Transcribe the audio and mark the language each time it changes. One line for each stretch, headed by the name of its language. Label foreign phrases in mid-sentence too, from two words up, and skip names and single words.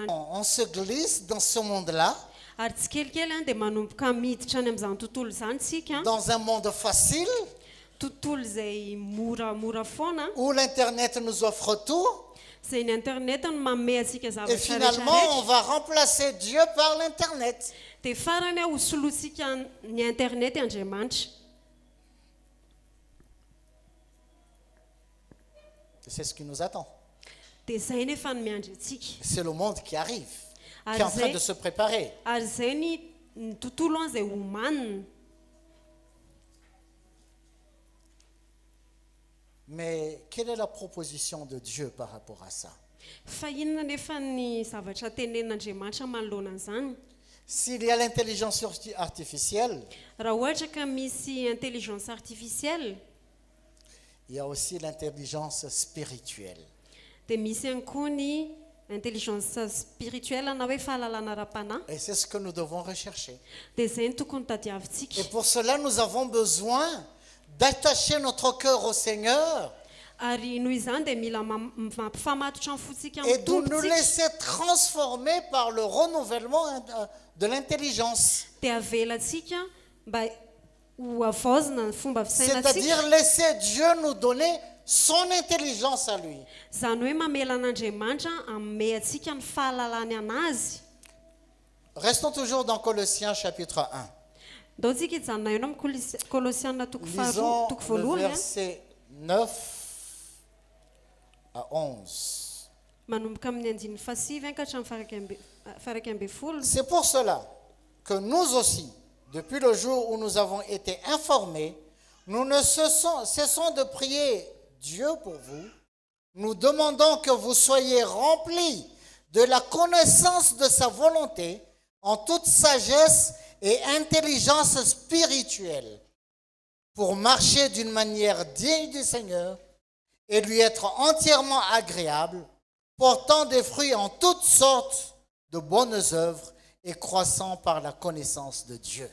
French: On se glisse dans ce monde-là,
Malagasy: Ary tsy kelikely dia manomboka miditra any amin'izany tontolo izany tsika.
French: dans un monde facile,
Malagasy: Tontolo izay moramora foana.
French: où l'Internet nous offre tout.
Malagasy: Zay ny internet no manome antsika
French: Et
Malagasy: zavatra
French: finalement, on
Malagasy: rehetrarehetra.
French: va remplacer Dieu par l'Internet.
Malagasy: Dia farany ho solotsika ny internet Andriamanitra.
French: C'est ce qui nous attend.
Malagasy: Dia zay nefa ny miandry antsika.
French: C'est le monde qui arrive, qui est en train de se préparer.
Malagasy: Ary zay ny tontolo izay homanina.
French: Mais quelle est la proposition de Dieu par rapport à ça?
Malagasy: Fa inona nefa ny zavatra tenenin'Andriamanitra manoloana an'izany?
French: S'il y a l'intelligence artificielle,
Malagasy: Raha ohatra ka misy
French: intelligence artificielle, il y a aussi l'intelligence spirituelle.
Malagasy: dia misy ihany koa ny
French: intelligence spirituelle
Malagasy: na hoe fahalalana ara-panahy.
French: Et c'est ce que nous devons rechercher.
Malagasy: Dia zay ny tokony
French: Et
Malagasy: tadiavintsika.
French: pour cela, nous avons besoin d'attacher notre cœur au Seigneur
Malagasy: Ary noho izany dia mila mampifamatotra ny fotsika
French: et
Malagasy: amin'ny
French: de nous
Malagasy: tompontsika.
French: laisser transformer par le renouvellement de l'intelligence.
Malagasy: Dia avelatsika mba ho avaozina ny fomba fisainantsika.
French: C'est-à-dire laisser Dieu nous donner son intelligence à lui.
Malagasy: Zany hoe mamela an'Andriamanitra hanome antsika ny fahalalany anazy.
French: Restons toujours dans Colossiens chapitre 1.
Malagasy: Ndao tsika hijanona eo amin'ny Kolosiana toko
French: Lisons le
Malagasy: voalohany a.
French: verset 9 à 11.
Malagasy: Manomboka amin'ny andininy fahasivy ka hatramin'ny faraika amby folo.
French: C'est pour cela que nous aussi, depuis le jour où nous avons été informés, nous ne cessons de prier Dieu pour vous. Nous demandons que vous soyez remplis de la connaissance de sa volonté en toute sagesse et intelligence spirituelle pour marcher d'une manière digne du Seigneur et lui être entièrement agréable, portant des fruits en toutes sortes de bonnes œuvres et croissant par la connaissance de Dieu.